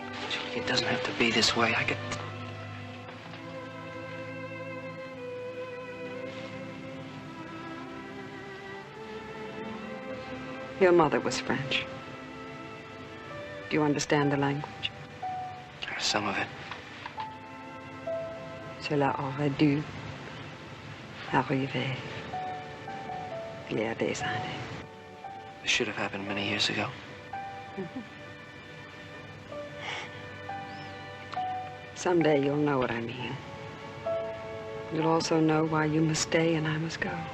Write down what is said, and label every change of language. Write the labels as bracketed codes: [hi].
[en] Julie, it doesn't have to be this way. I could... Your mother was French. Do you understand the language? Some of it. [fr] Cela aurait dû arriver il y a des années. [en] This should have happened many years ago. Someday you'll know what I mean. You'll also know why you must stay and I must go.